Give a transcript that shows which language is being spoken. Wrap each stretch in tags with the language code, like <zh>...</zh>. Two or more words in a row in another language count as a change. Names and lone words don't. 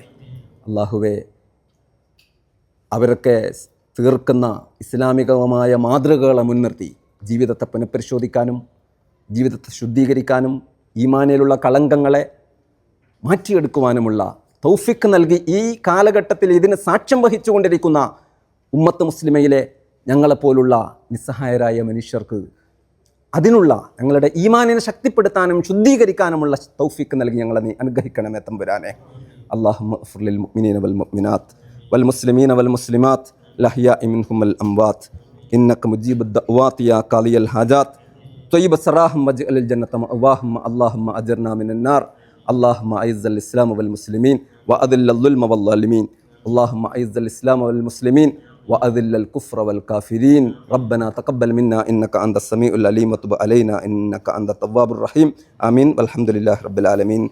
<ml>അള്ളാഹുവെ, അവരൊക്കെ തീർക്കുന്ന ഇസ്ലാമികമായ മാതൃകകളെ മുൻനിർത്തി ജീവിതത്തെ പുനഃപരിശോധിക്കാനും ജീവിതത്തെ ശുദ്ധീകരിക്കാനും ഈമാനിലുള്ള കളങ്കങ്ങളെ മാറ്റിയെടുക്കുവാനുമുള്ള തൗഫീഖ് നൽകി ഈ കാലഘട്ടത്തിൽ ഇതിന് സാക്ഷ്യം വഹിച്ചുകൊണ്ടിരിക്കുന്ന ഉമ്മത്ത് മുസ്ലിമയിലെ ഞങ്ങളെപ്പോലുള്ള നിസ്സഹായരായ മനുഷ്യർക്ക് അതിനുള്ള ഞങ്ങളുടെ ഈമാനിനെ ശക്തിപ്പെടുത്താനും ശുദ്ധീകരിക്കാനുമുള്ള തൗഫീഖ് നൽകി ഞങ്ങളെ നീ അനുഗ്രഹിക്കണമേ തമ്പുരാനെ.</ml> <ar>اللهم اغفر للمؤمنين والمؤمنات والمسلمين والمسلمات الأحياء منهم والأموات إنك مجيب الدعوات يا قاضي الحاجات طيب سراهم واجعل الجنة مأواهم اللهم أجرنا من النار اللهم أعز الإسلام والمسلمين وأذل الظلم والظالمين اللهم أعز الإسلام والمسلمين وأذل الكفر والكافرين ربنا تقبل منا إنك أنت السميع العليم وتب علينا إنك أنت التواب الرحيم آمين والحمد لله رب العالمين.</ar>